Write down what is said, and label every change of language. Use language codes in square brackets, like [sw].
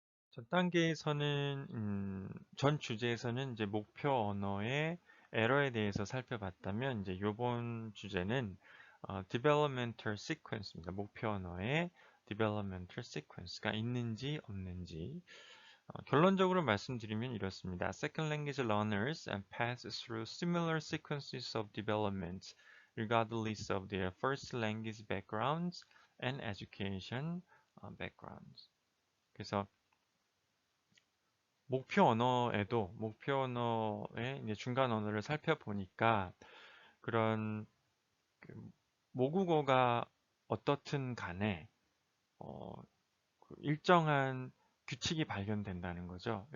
[ko] 전 단계에서는 전 주제에서는 이제 목표 언어의 에러에 대해서 살펴봤다면 이제 이번 주제는 developmental sequence입니다. 목표 언어의 developmental sequence가 있는지 없는지 결론적으로 말씀드리면 이렇습니다. [en] Second language learners pass through similar sequences of development regardless of their first language backgrounds and education backgrounds. [ko] 그래서 목표 언어의 이제 중간 언어를 살펴보니까 그런 그 모국어가 어떻든 간에 어, 그 일정한 규칙이 발견된다는 거죠.